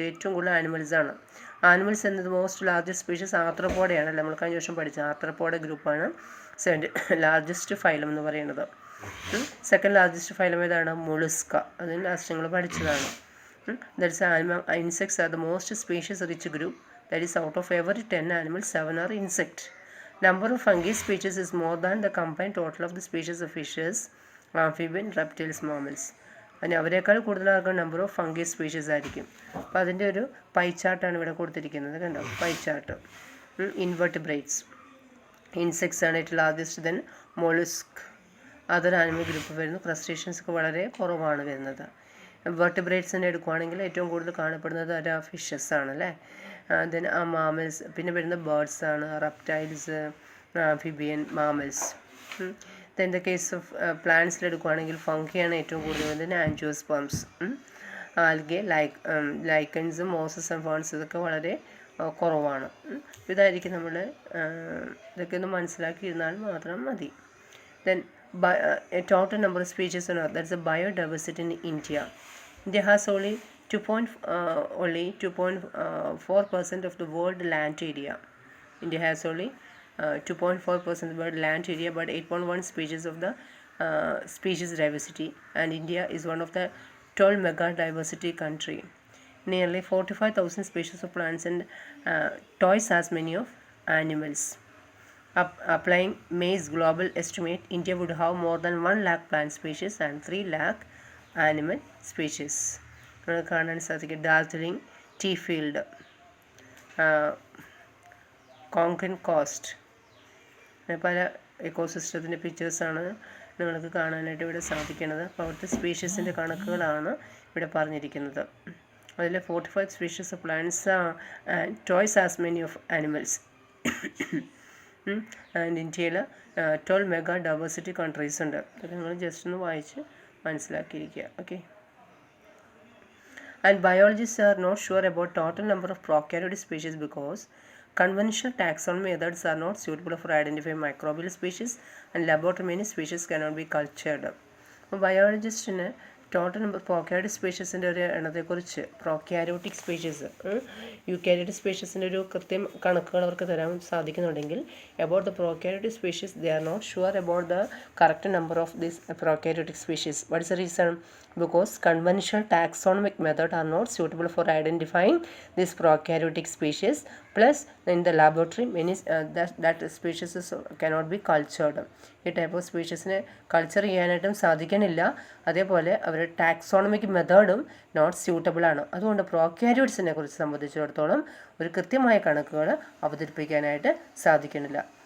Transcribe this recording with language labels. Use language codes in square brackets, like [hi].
[ml] ഏറ്റവും കൂടുതൽ ആനിമൽസാണ്. ആനിമൽസ് എന്നത് [en] most largest [ml] സ്പീഷീസ് ആർത്രോപോഡയാണ്. നമ്മൾ കഴിഞ്ഞ വർഷം പഠിച്ച ആർത്രോപോഡ ഗ്രൂപ്പാണ് ലാർജസ്റ്റ് ഫൈലം എന്ന് പറയുന്നത്. സെക്കൻഡ് ലാർജസ്റ്റ് ഫൈലം ഏതാണ്? മൊളുസ്ക. അതിന് ലാസ്റ്റ് നിങ്ങൾ പഠിച്ചതാണ്. [en] That's insects are the most species rich group. That is, out of every 10 animals, 7 are insect. Number of fungi species is more than the combined total of the species of fishes, amphibian, reptiles, mammals. [ml] അതിന് അവരെക്കാൾ കൂടുതലാകുന്ന number of fungi species ആയിരിക്കും. അപ്പോൾ അതിൻ്റെ ഒരു pi ചാർട്ടാണ് ഇവിടെ കൊടുത്തിരിക്കുന്നത്. കണ്ടോ, pie chart. Invertebrates, insects ആണ് ഏറ്റവും largest. Then മൊളുസ്ക്, other animal group വരുന്നു. ക്രസ്റ്റേഷ്യൻസ് വളരെ കുറവാണ് വരുന്നത്. വെർട്ടിബ്രേറ്റ്സിനെ എടുക്കുകയാണെങ്കിൽ ഏറ്റവും കൂടുതൽ കാണപ്പെടുന്നത് ഫിഷസ് ആണ് അല്ലേ. ദെൻ മാമൽസ്, പിന്നെ വരുന്ന ബേർഡ്സ് ആണ്, reptiles, amphibian, mammals. Then the case of പ്ലാന്റ്സിൽ എടുക്കുകയാണെങ്കിൽ ഫംഗിയാണ് ഏറ്റവും കൂടുതൽ വരുന്നത്. Angiosperms, algae, lichens, Moses and ferns ഇതൊക്കെ വളരെ കുറവാണ്. ഇതായിരിക്കും നമ്മൾ ഇതൊക്കെ ഒന്ന് മനസ്സിലാക്കിയിരുന്നാൽ മാത്രം മതി. [en] Then total number of species on earth, that's the biodiversity in India. India has only 2.4% of the world land area. India has only 2.4% of the world land area, but 8.1 species of the species diversity. And India is one of the 12 mega diversity country. Nearly 45,000 species of plants and twice as many of animals. Applying May's global estimate, India would have more than 1 lakh plant species and 3 lakh animal species. [ml] കാണാൻ സാധിക്കും. Darjeeling tea field, കോങ്കൺ cost, പല എക്കോസിസ്റ്റത്തിൻ്റെ പിക്ചേഴ്സാണ് നിങ്ങൾക്ക് കാണാനായിട്ട് ഇവിടെ സാധിക്കുന്നത്. അപ്പോൾ അവിടുത്തെ സ്പീഷീസിൻ്റെ കണക്കുകളാണ് ഇവിടെ പറഞ്ഞിരിക്കുന്നത്. [en] അതിൽ 45 species of plants and twice as many of animals. [ml] And ഇന്ത്യയിൽ 12 മെഗാ ഡൈവേഴ്സിറ്റി കൺട്രീസ് ഉണ്ട്. അതൊക്കെ നിങ്ങൾ ജസ്റ്റ് ഒന്ന് വായിച്ച് മനസ്സിലാക്കിയിരിക്കുക. Okay. [en] And biologists are not sure about total number of prokaryotic species because conventional taxonomy methods are not suitable for identifying microbial species and laboratory many species cannot be cultured. [ml] അപ്പോൾ ബയോളജിസ്റ്റിന് total number prokaryotic സ്പീഷീസിൻ്റെ ഒരു എണ്ണത്തെക്കുറിച്ച്, prokaryotic species, eukaryotic സ്പീഷീസിൻ്റെ ഒരു കൃത്യം കണക്കുകൾ അവർക്ക് തരാൻ സാധിക്കുന്നുണ്ടെങ്കിൽ [en] about the prokaryotic species [ml] they are not sure about the correct number of this prokaryotic species. [en] What is the reason? Because conventional taxonomic methods are not suitable for identifying this prokaryotic species. Plus, in the laboratory, many that species cannot be cultured. [ml] ഈ [en] type of സ്പീഷീസിനെ [ml] culture ചെയ്യാനായിട്ടും സാധിക്കുന്നില്ല. അതേപോലെ അവരുടെ taxonomic മെത്തേഡും [en] not suitable [ml] ആണ്. അതുകൊണ്ട് പ്രോക്യാരിയോട്സിനെ കുറിച്ച് സംബന്ധിച്ചിടത്തോളം ഒരു കൃത്യമായ കണക്കുകൾ അവതരിപ്പിക്കാനായിട്ട് സാധിക്കുന്നില്ല.